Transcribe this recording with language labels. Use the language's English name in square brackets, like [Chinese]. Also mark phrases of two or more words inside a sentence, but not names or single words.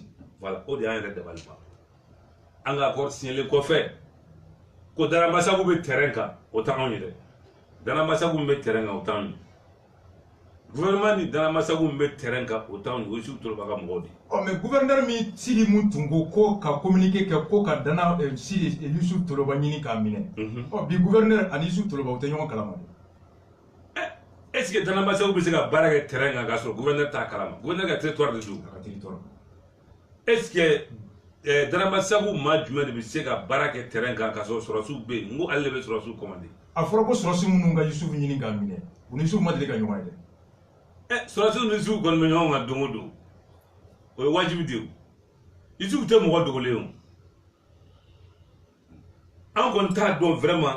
[Bambara] voilà o de y'an yɛrɛ dabali ban an ka accord signalen kɔfɛ ko Daramasago bɛ terrain kan o t'anw ye dɛ Daramasago min bɛ terrain kan o t'anw ye gouvernement ni Daramasago min bɛ terrain kan o t'anw ye o Yusufu Toloba ka mɔgɔw de ye mais gouverneur min Sidi mun tun ko ka communiqué kɛ ko ka Sidi Yusufu Toloba ɲini k'a minɛ bi gouverneur ani Yusufu Toloba o tɛ ɲɔgɔn kalama de [French] est ce que [Bambara] Daramasago bɛ se ka baara kɛ terrain kan k'a sɔrɔ gouverneur t'a kalama gouverneur ka territoire de don [French] est ce que [Bambara] Daramasago maa jumɛn de bɛ se ka baara kɛ terrain kan k'a sɔrɔ sɔrɔsiw bɛ yen n ko ale de bɛ sɔrɔsiw commandé a fɔra ko sɔrɔsi minnu ka Yusufu ɲini k'a minɛ u ni Yusufu ma deli ka ɲɔgɔn ye dɛ sɔrɔsiw ni Yusufu kɔni bɛ ɲɔgɔn kan don o don o ye wajibi de ye Yusufu tɛ mɔgɔ dogolen o an kɔni t'a dɔn vraiment